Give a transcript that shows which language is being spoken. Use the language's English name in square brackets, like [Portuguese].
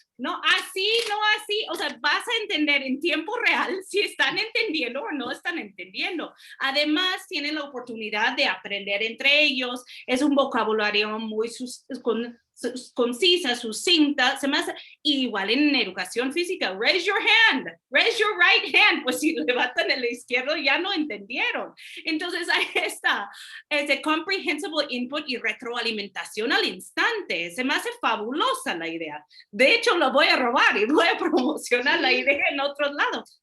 [Spanish] No así, no así. O sea, vas a entender en tiempo real si están entendiendo o no están entendiendo. Además, tienen la oportunidad de aprender entre ellos. Es un vocabulario muy concisa, sucinta, se me hace igual en educación física. [English] Raise your hand, raise your right hand. [Spanish] Pues si levantan el izquierdo ya no entendieron. Entonces ahí está, ese comprehensible input y retroalimentación al instante. Se me hace fabulosa la idea. De hecho, lo voy a robar y voy a promocionar la idea en otros lados.